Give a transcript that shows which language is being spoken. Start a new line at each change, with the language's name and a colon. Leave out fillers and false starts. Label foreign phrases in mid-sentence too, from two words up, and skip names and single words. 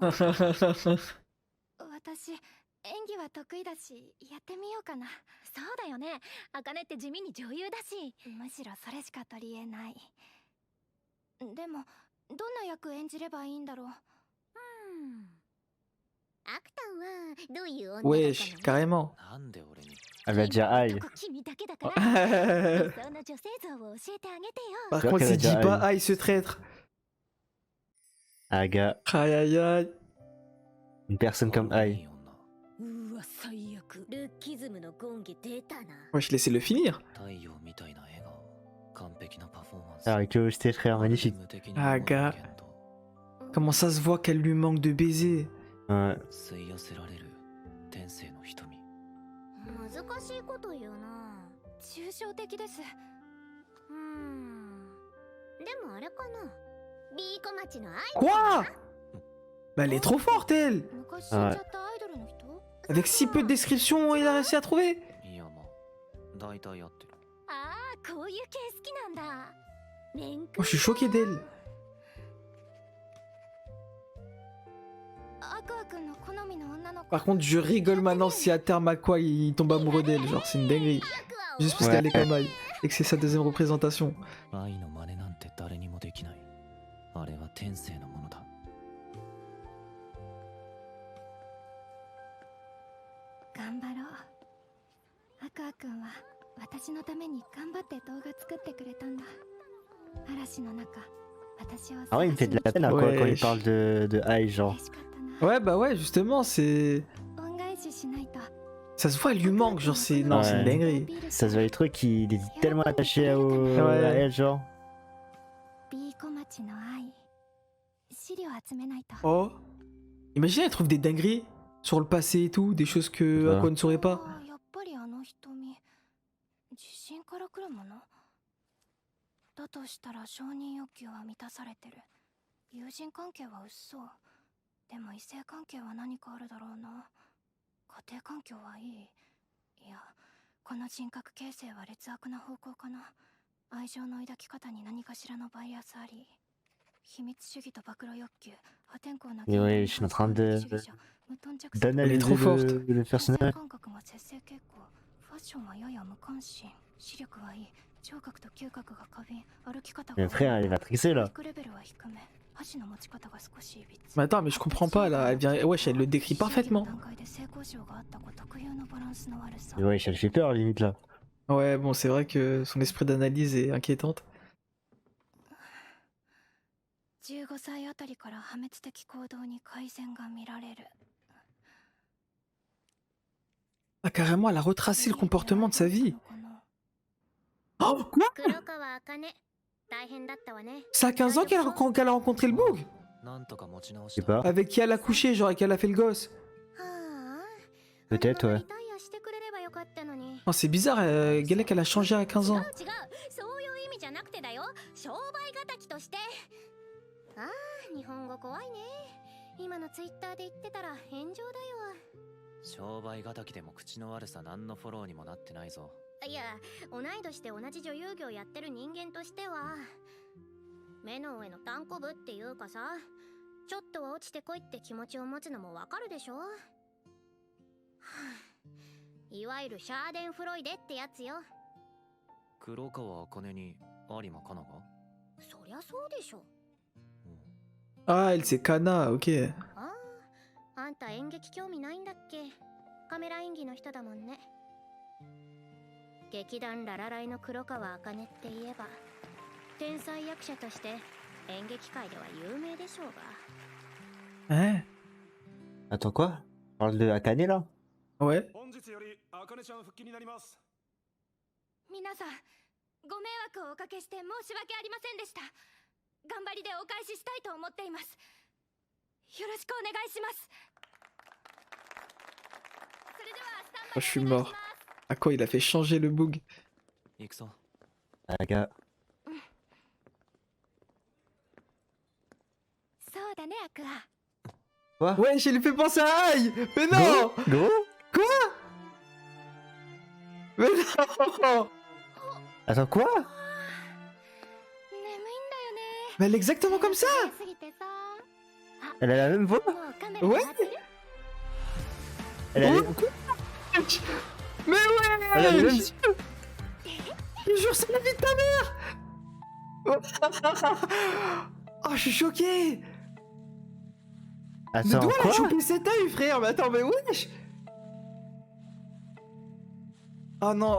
Japanese: 私、演技は得意だし、やってみようかな。そうだよね。茜って地味に女優だし。むしろそれしか取り柄ない。でも、どんな役演じればいいんだろう。アクタンはどういう女だったの？
French: Wesh, carrément. なんで俺に。 Elle va dire aïe. 君だけだから理想の女性像を教えてあげてよ。 Par Tu vois contre, qu'elle a il dit déjà pas aïe. aïe ce traître. Aga, Aïe aïe aïe. une personne comme
Japanese: いい
French: Aïe.
Japanese: 女。うわ最悪ルッキズムのゴンゲ出たな。
French: Wesh, laissez-le finir.
Japanese: 太陽みたいな笑顔。完璧なパフォーマンス。
French: Ah, avec curiosité, frère, magnifique.
Japanese: 無敵に
French: Ah,
Japanese: 思う
French: gars.
Japanese: けど
French: Comment ça se voit qu'elle lui manque de baiser. Ouais.
Japanese: 吸い寄せられる天性の瞳。難しいこと言うな。抽象的です。でもあれかな。ビーコ町のアイ
French: Quoi? Bah, elle est trop forte, elle.
Japanese: 昔死んじゃったアイドルの人？
French: Avec si peu de description, il a réussi à trouver.
Japanese: いやまあ大体合ってる。ああ、こういう系好きなんだ。
French: Oh, je suis choqué d'elle.
Japanese: アクア君の好みの女の子。
French: Par contre, je rigole maintenant si à terme à quoi il tombe amoureux d'elle. Genre, c'est une dinguerie. Juste parce Ouais. qu'elle est comme Aïe. Et que c'est sa deuxième représentation.
Japanese: 愛の真似なんて誰にもできない。あれは天性のものだ。頑張ろう。アクア君は私のために頑張って動画作ってくれたんだ。嵐の中、私を
French: Ah ouais, il me fait de la peine hein, Ouais. quand il parle de Aïe, genre.
Japanese: 嬉しかったな。
French: Ouais, bah ouais, justement, c'est.
Japanese: 恩返ししないと。
French: Ça se voit, elle lui manque. Genre, c'est. Non, c'est une Ouais. dinguerie. Ça se voit les trucs, il est tellement attaché à elle, genre.
Japanese: ビーコ町の愛。資料集めないと。
French: Oh. Imagine, elle trouve des dingueries sur le passé et tout. Des choses que Ouais. Aqua ne saurait pas.
Japanese: あーやっぱりあの瞳、自信から来るものだとしたら承認欲求は満たされてる。友人関係は薄そう。でも異性関係は何かあるだろうな。家庭環境はいい。いや、この人格形成は劣悪な方向かな。愛情の抱き方に何かしらのバイアスあり。秘密主義と暴露欲求、破天荒な
French: Mais ouais, je suis en train de- d'analyser trop forte. le personnage.
Japanese: 感覚が節制傾向。ファッションはやや無関心。視力はいい。聴覚と嗅覚が過敏。歩き方が
French: Mais frère, elle va trisser là.
Japanese: レベルは低め。箸の持ち方が少しいびつ。
French: Mais attends, mais je comprends pas là. Elle vient. Wesh, elle le décrit parfaitement.
Japanese: 段階で性交渉があった子特有のバランスの悪さ。
French: Mais ouais, elle fait peur limite là. Ouais, bon, c'est vrai que son esprit d'analyse est inquiétante.
Japanese: 15 歳あたりから破滅的行動に改善が見られる。
French: Ah, carrément, elle a retracé le comportement de sa vie. Oh, quoi?
Japanese: 黒川茜、大変だったわね。
French: C'est à 15 ans qu'elle a rencontré le boug?
Japanese: なんとか持ち直
French: Je
Japanese: し
French: sais
Japanese: た。
French: pas. Avec qui elle a couché, genre, et qu'elle a fait le gosse.
Japanese: はあ。
French: Peut-être,
Japanese: あのまま
French: ouais.
Japanese: リタイアしてくれればよかったのに。
French: Non, c'est bizarre, Galek, elle a changé à 15 ans.
Japanese: 違う、そういう意味じゃなくてだよ。商売敵として。ああ、日本語怖いね。ツイッターで言ってたら炎上だよ。商売敵でも口の悪さ何のフォローにもなってないぞ。いや、同い年で同じ女優業やってる人間としては目の上のたんこぶっていうかさ、ちょっとは落ちてこいって気持ちを持つのもわかるでしょ。はあ、いわゆるシャーデンフロイデってやつよ。黒川茜に有馬かなが？そりゃそうでしょ。
French: Ah, elle c'est Kana, ok.
Japanese: ああ、あんた演劇興味ないんだっけ？カメラ演技の人だもんね。劇団ララライの黒川茜って言えば天才役者として演劇界では有名でしょうが。
French: Hein? Attends quoi? On parle de Akane là? Ouais.
Japanese: 本日よりあかねちゃん復帰になります。皆さんご迷惑をおかけして申し訳ありませんでした。頑張りでお返ししたいと思っています。よろしくお願いします。それではスタンバイ
French: Oh, je suis
Japanese: お願い
French: mort.
Japanese: します。
French: À quoi il a fait changer le bug?
Japanese: 行くぞ。
French: Aga.
Japanese: そうだね、アクア。
French: Quoi? Ouais, j'ai fait penser à Aïe! Mais non! Gros? Mais non! Attends quoi?
Japanese: 眠いんだよね。
French: Mais elle est exactement comme ça!
Japanese: すぎてさ。
French: Elle a la même voix?
Japanese: もうカメラ
French: Ouais!
Japanese: 回ってる？
French: Elle a les... Mais Elle a les ouais! mêmes Je yeux. te jure, c'est la vie de ta mère! Oh, je suis choqué! Mais Attends d'où elle a quoi? chopé cet œil, frère? Mais attends, mais wesh! Oh non!